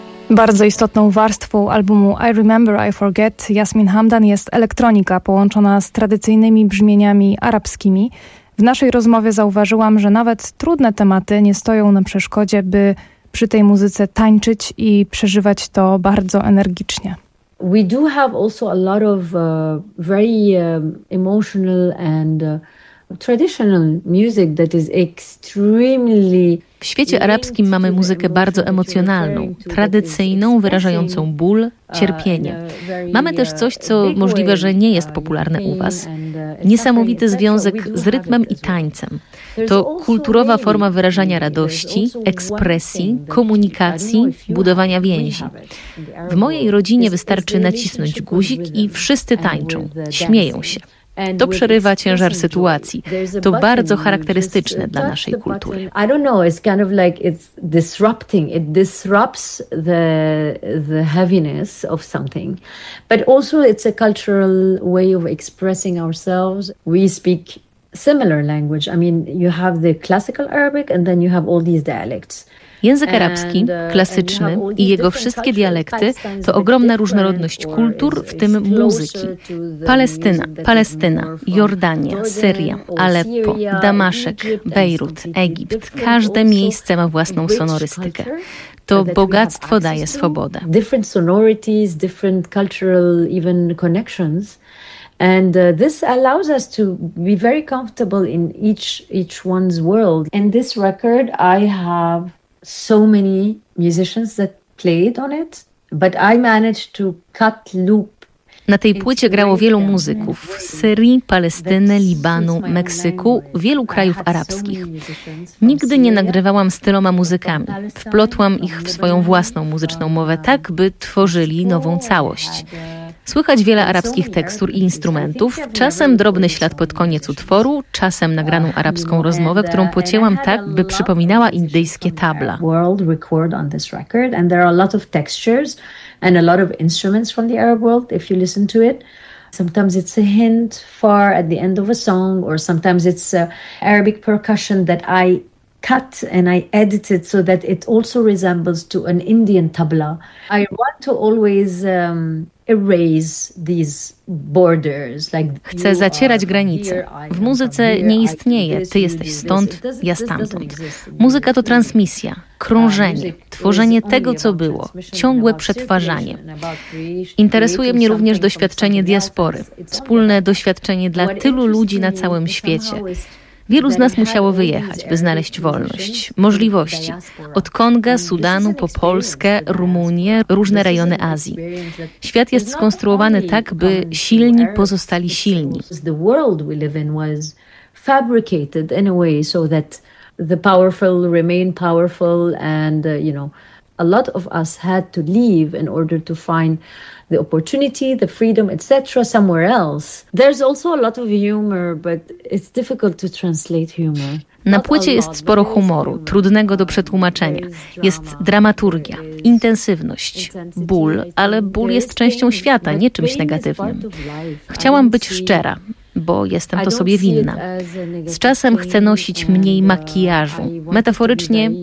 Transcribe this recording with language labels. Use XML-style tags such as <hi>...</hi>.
<pl>Bardzo istotną warstwą albumu I Remember, I Forget Jasmin Hamdan jest elektronika połączona z tradycyjnymi brzmieniami arabskimi. W naszej rozmowie zauważyłam, że nawet trudne tematy nie stoją na przeszkodzie, by przy tej muzyce tańczyć i przeżywać to bardzo energicznie.</pl> <en>We do have also a lot of very emotional and traditional music that is extremely...</en> <pl>W świecie arabskim mamy muzykę bardzo emocjonalną, tradycyjną, wyrażającą ból, cierpienie. Mamy też coś, co możliwe, że nie jest popularne u was. Niesamowity związek z rytmem i tańcem. To kulturowa forma wyrażania radości, ekspresji, komunikacji, budowania więzi. W mojej rodzinie wystarczy nacisnąć guzik i wszyscy tańczą, śmieją się. To przerywa ciężar sytuacji. To bardzo charakterystyczne dla naszej kultury.</pl> <en>I don't know, it's kind of like it's disrupting. It disrupts the heaviness of something. But also it's a cultural way of expressing ourselves. We speak similar language. I mean, you have the classical Arabic and then you have all these dialects.</en> <pl>Język arabski, klasyczny i jego wszystkie dialekty to ogromna różnorodność kultur, w tym muzyki. Palestyna, Jordania, Syria, Aleppo, Damaszek, Bejrut, Egipt. Każde miejsce ma własną sonorystykę. To bogactwo daje swobodę.</pl> <en>Different sonorities, different cultural even connections. And this allows us to be very comfortable in each one's world. In this record I have so many musicians that played on it, but I managed to cut loop.</en> <pl>Na tej płycie grało wielu muzyków z Syrii, Palestyny, Libanu, Meksyku, wielu krajów arabskich. Nigdy nie nagrywałam z tyloma muzykami. Wplotłam ich w swoją własną muzyczną mowę tak, by tworzyli nową całość. Słychać wiele arabskich tekstur i instrumentów, czasem drobny ślad pod koniec utworu, czasem nagraną arabską rozmowę, którą pocięłam tak, by przypominała indyjskie tabla.</pl> <en>World record on this record and there are a lot of textures and a lot of instruments from the Arab world if you listen to it. Sometimes it's a hint far at the end of a song or sometimes it's Arabic percussion that I cut and I edited so that it also resembles to an Indian tabla. I want to always erase these borders.</en> <pl>Chcę zacierać granice. W muzyce nie istnieje. Ty jesteś stąd, ja stamtąd. Muzyka to transmisja, krążenie, tworzenie tego, co było, ciągłe przetwarzanie. Interesuje mnie również doświadczenie diaspory, wspólne doświadczenie dla tylu ludzi na całym świecie. Wielu z nas musiało wyjechać, by znaleźć wolność, możliwości. Od Konga, Sudanu, po Polskę, Rumunię, różne rejony Azji. Świat jest skonstruowany tak, by silni pozostali silni.</pl> <en>The world we live in was fabricated in a way so that the powerful remain powerful and you know, a lot of us had to leave in order to find the opportunity, the freedom, etc. somewhere else. There's also a lot of humor, but it's difficult to translate humor.</en> <pl>Na płycie jest sporo humoru, trudnego do przetłumaczenia. Jest dramaturgia, intensywność, ból, ale ból jest częścią świata, nie czymś negatywnym. Chciałam być szczera, bo jestem to sobie winna. Z czasem chcę nosić mniej makijażu, metaforycznie i</pl>